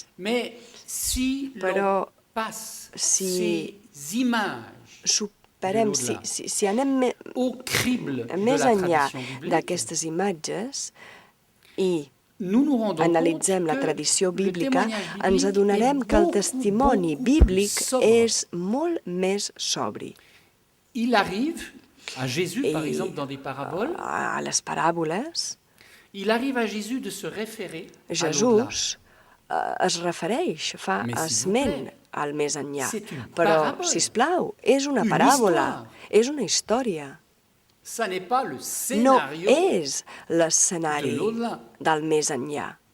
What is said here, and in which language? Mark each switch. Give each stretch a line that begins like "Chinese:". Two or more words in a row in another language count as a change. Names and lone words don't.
Catalan: Però si superem, si anem més enllà d'aquestes imatges i analitzem la tradició bíblica, ens adonarem que el testimoni bíblic és molt més sobri.
French: À Jésus, par exemple, dans des paraboles,
Catalan: a les paràboles,
French: il arrive à Jésus de se référer
Catalan: Jesús es refereix, fa esment al més enllà. Però, sisplau, és una paràbola, és una història. No és l'escenari del més enllà.